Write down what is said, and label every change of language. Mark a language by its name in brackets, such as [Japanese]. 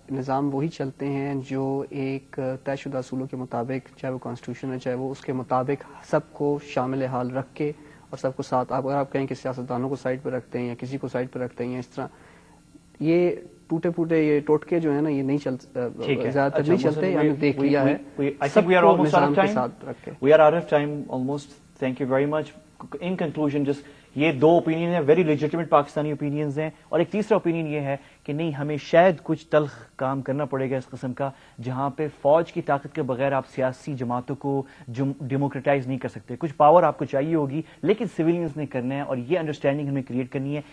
[Urdu] نظام وہی چلتے ہیں جو ایک طے شدہ اصولوں کے مطابق, چاہے وہ کانسٹیٹیوشن ہے چاہے وہ اس کے مطابق سب کو شامل حال رکھ کے اور سب کو ساتھ. اگر آپ کہیں کہ سیاستدانوں کو سائڈ پہ رکھتے ہیں یا کسی کو سائڈ پہ رکھتے ہیں یا اس طرح, یہ ٹوٹے پھوٹے یہ ٹوٹکے جو ہے نا یہ نہیں زیادہ تر نہیں چلتے. ہم نے دیکھ لیا ہے سب کو نظام کے ساتھ رکھ کے. [English] We are out of time almost. Thank you very much. In conclusion, just [Urdu] یہ دو اوپینین ہیں، [English] very legitimate Pakistani opinions [Urdu] ہیں. اور ایک تیسرا اوپینین یہ ہے کہ نہیں، ہمیں شاید کچھ تلخ کام کرنا پڑے گا اس قسم کا، جہاں پہ فوج کی طاقت کے بغیر آپ سیاسی جماعتوں کو ڈیموکریٹائز نہیں کر سکتے. کچھ پاور آپ کو چاہیے ہوگی، لیکن سویلینز نے کرنا ہے، اور یہ انڈرسٹینڈنگ ہمیں کریٹ کرنی ہے.